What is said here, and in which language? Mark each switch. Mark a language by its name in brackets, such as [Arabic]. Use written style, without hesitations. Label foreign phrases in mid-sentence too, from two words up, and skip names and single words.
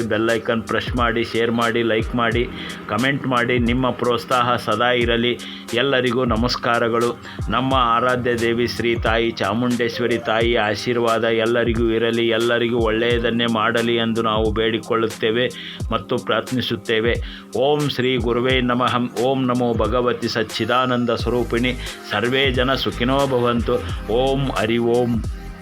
[Kannada] ಬೆಲ್ಲೈಕನ್ ಪ್ರೆಸ್ ಮಾಡಿ, ಶೇರ್ ಮಾಡಿ, ಲೈಕ್ ಮಾಡಿ, ಕಮೆಂಟ್ ಮಾಡಿ. ನಿಮ್ಮ ಪ್ರೋತ್ಸಾಹ ಸದಾ ಇರಲಿ. ಎಲ್ಲರಿಗೂ ನಮಸ್ಕಾರಗಳು. ನಮ್ಮ ಆರಾಧ್ಯ ದೇವಿ ಶ್ರೀ ತಾಯಿ ಚಾಮುಂಡೇಶ್ವರಿ ತಾಯಿಯ ಆಶೀರ್ವಾದ ಎಲ್ಲರಿಗೂ ಇರಲಿ. ಎಲ್ಲರಿಗೂ ಒಳ್ಳೆಯದನ್ನೇ ಮಾಡಲಿ ಎಂದು ನಾವು ಬೇಡಿಕೊಳ್ಳುತ್ತೇವೆ ಮತ್ತು ಪ್ರಾರ್ಥಿಸುತ್ತೇವೆ. [Sanskrit] ಓಂ ಶ್ರೀ ಗುರುವೇ ನಮಃ. ಓಂ ನಮೋ ಭಗವತಿ ಸಚ್ಚಿದಾನಂದ ಸ್ವರೂಪಿಣಿ. ಸರ್ವೇ ಜನ ಸುಖಿನೋ ಭವಂತು. ಓಂ ಹರಿ ಓಂ.